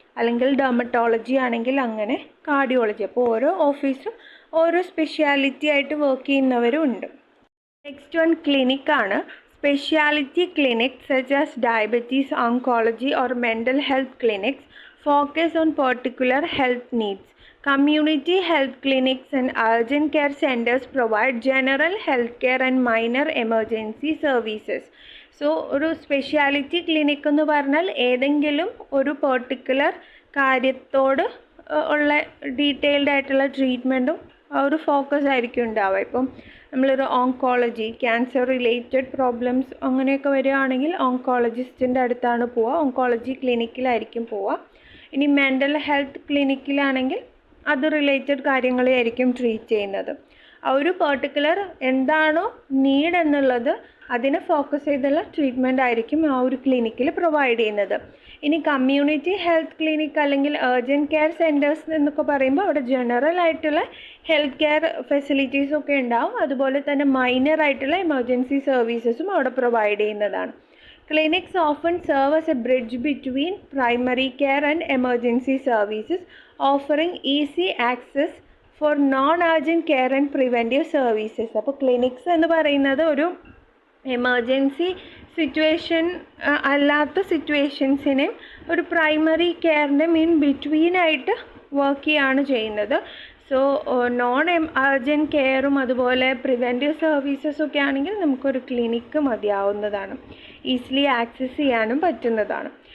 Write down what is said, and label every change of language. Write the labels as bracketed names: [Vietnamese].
[Malayalam] അല്ലെങ്കിൽ ഡെർമറ്റോളജി ആണെങ്കിൽ അങ്ങനെ, കാർഡിയോളജി. അപ്പോൾ ഓരോ ഓഫീസും ഓരോ സ്പെഷ്യാലിറ്റി ആയിട്ട് വർക്ക് ചെയ്യുന്നവരും ഉണ്ട്. [English] Next one ക്ലിനിക്കാണ്. Speciality clinics such as diabetes, oncology or mental health clinics focus on particular health needs. Community health clinics and urgent care centers provide general health care and minor emergency services. [Malayalam] So ഒരു speciality clinic എന്ന് പറഞ്ഞാൽ ഏതെങ്കിലും ഒരു particular കാര്യത്തോട് ഉള്ള detailed ആയിട്ടുള്ള ട്രീറ്റ്മെൻറ്റും ഒരു focus ആയിരിക്കും ഉണ്ടാവുക. ഇപ്പം നമ്മളൊരു ഓങ്കോളജി, ക്യാൻസർ റിലേറ്റഡ് പ്രോബ്ലംസ് അങ്ങനെയൊക്കെ വരികയാണെങ്കിൽ ഓങ്കോളജിസ്റ്റിൻ്റെ അടുത്താണ് പോവുക, ഓങ്കോളജി ക്ലിനിക്കിലായിരിക്കും പോവുക. ഇനി മെൻ്റൽ ഹെൽത്ത് ക്ലിനിക്കിലാണെങ്കിൽ അത് റിലേറ്റഡ് കാര്യങ്ങളായിരിക്കും ട്രീറ്റ് ചെയ്യുന്നത്. ആ ഒരു പെർട്ടിക്കുലർ എന്താണോ നീഡ് എന്നുള്ളത് അതിനെ ഫോക്കസ് ചെയ്തുള്ള ട്രീറ്റ്മെൻ്റ് ആയിരിക്കും ആ ഒരു ക്ലിനിക്കിൽ പ്രൊവൈഡ് ചെയ്യുന്നത്. ഇനി കമ്മ്യൂണിറ്റി ഹെൽത്ത് ക്ലിനിക്ക് അല്ലെങ്കിൽ ഏർജൻറ്റ് കെയർ സെൻറ്റേഴ്സ് എന്നൊക്കെ പറയുമ്പോൾ അവിടെ ജനറൽ ആയിട്ടുള്ള ഹെൽത്ത് കെയർ ഫെസിലിറ്റീസൊക്കെ ഉണ്ടാവും. അതുപോലെ തന്നെ മൈനർ ആയിട്ടുള്ള എമർജൻസി സർവീസസും അവിടെ പ്രൊവൈഡ് ചെയ്യുന്നതാണ്. [English] Clinics often serve as a bridge between primary care and emergency services, offering easy access for non-urgent care and preventive services. [Malayalam] അപ്പോൾ ക്ലിനിക്സ് എന്ന് പറയുന്നത് ഒരു എമർജൻസി സിറ്റുവേഷൻ അല്ലാത്ത സിറ്റുവേഷൻസിനെ ഒരു പ്രൈമറി കെയറിൻ്റെ ബിറ്റ്വീനായിട്ട് വർക്ക് ചെയ്യാണ് ചെയ്യുന്നത്. സോ നോൺ അർജൻറ്റ് കെയറും അതുപോലെ പ്രിവെൻറ്റീവ് സർവീസസൊക്കെ ആണെങ്കിൽ നമുക്കൊരു ക്ലിനിക്ക് മതിയാവുന്നതാണ്, ഈസിലി ആക്സസ് ചെയ്യാനും പറ്റുന്നതാണ്.